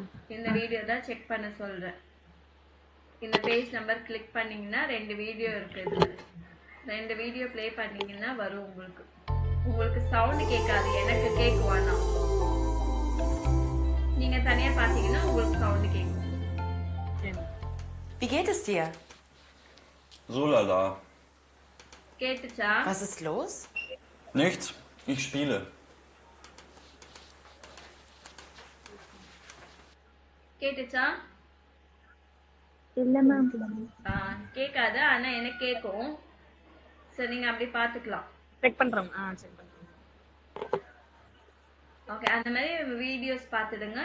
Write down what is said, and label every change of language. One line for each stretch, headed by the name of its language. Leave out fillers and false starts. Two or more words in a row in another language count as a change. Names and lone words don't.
Tamil: இந்த வீடியோ தான் செக் பண்ண சொல்றேன். இந்த பேஜ் நம்பர் கிளிக் பண்ணீங்கன்னா 2 வீடியோ இருக்கு. இதுல 2 வீடியோ ப்ளே பண்ணீங்கன்னா வரும் உங்களுக்கு. உங்களுக்கு சவுண்ட் கேட்காது, எனக்கு கேட்கும். ஆனா நீங்க தனியா பாத்தீங்கன்னா உங்களுக்கு சவுண்ட் கேட்கும்.
German: Wie geht es dir? So lala.
Tamil: கேட்டுச்சா?
German: Was ist los? Nichts. Ich spiele.
Tamil: கேட்டுச்சா? இல்ல மேம். கேட்காது, ஆனா எனக்கு கேட்கும். சரி, நீங்க அப்படி பாத்துக்கலாம். செக் பண்றோம். செக் பண்றோம். ஓகே, அந்த மாதிரி வீடியோஸ் பாத்துடுங்க.